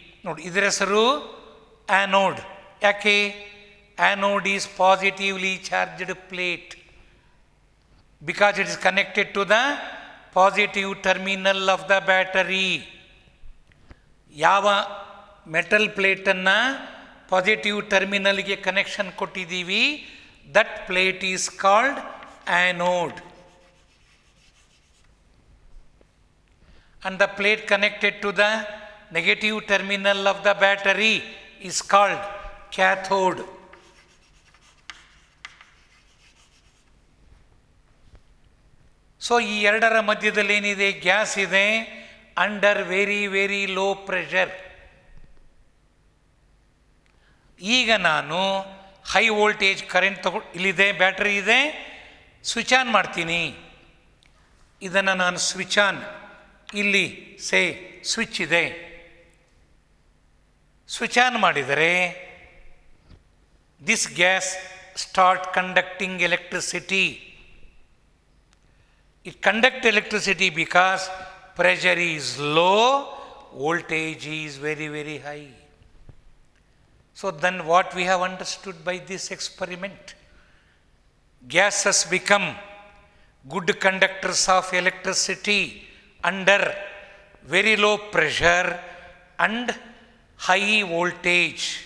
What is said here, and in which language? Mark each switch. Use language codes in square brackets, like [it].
[kn] ನೋಡಿ, ಇದರ ಹೆಸರು ಆ್ಯನೋಡ್. ಯಾಕೆ? [en] Anode is positively charged plate because it is connected to the positive terminal of the battery. [kn] ಯಾವ metal ಪ್ಲೇಟನ್ನು positive ಟರ್ಮಿನಲ್ಗೆ connection ಕೊಟ್ಟಿದ್ದೀವಿ, [en] That plate is called anode. And the plate connected to the negative terminal of the battery is called cathode. [kn] So ಈ ಎರಡರ ಮಧ್ಯದಲ್ಲಿ ಏನಿದೆ? Gas ಇದೆ [en] Under very very low pressure. [kn] ಈಗ ನಾನು ಹೈ ವೋಲ್ಟೇಜ್ ಕರೆಂಟ್ ಇಲ್ಲಿದೆ, ಬ್ಯಾಟರಿ ಇದೆ, ಸ್ವಿಚ್ ಆನ್ ಮಾಡ್ತೀನಿ. ಇದನ್ನು ನಾನು ಸ್ವಿಚ್ ಆನ್, ಇಲ್ಲಿ ಸ್ವಿಚ್ ಇದೆ, ಸ್ವಿಚ್ ಆನ್ ಮಾಡಿದರೆ [en] This gas start conducting electricity. It conduct electricity because pressure is low, voltage is very very high. So then what we have understood by this experiment? Gases become good conductors of electricity under very low pressure and high voltage.